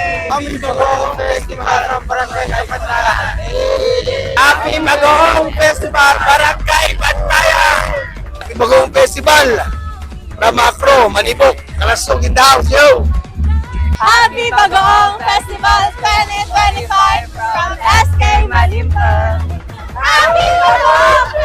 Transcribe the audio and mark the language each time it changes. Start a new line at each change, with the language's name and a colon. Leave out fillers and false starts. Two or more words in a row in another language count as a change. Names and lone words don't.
English: Happy Bagoong Festival ng Barangay Bantayan! Happy Bagoong Festival Barangay Bantayan! Happy Bagoong Festival! Ramakro, Manibok, Kalasog in the house, yo! Happy Bagoong Festival 2025 from SK Malimban! Happy Bagoong!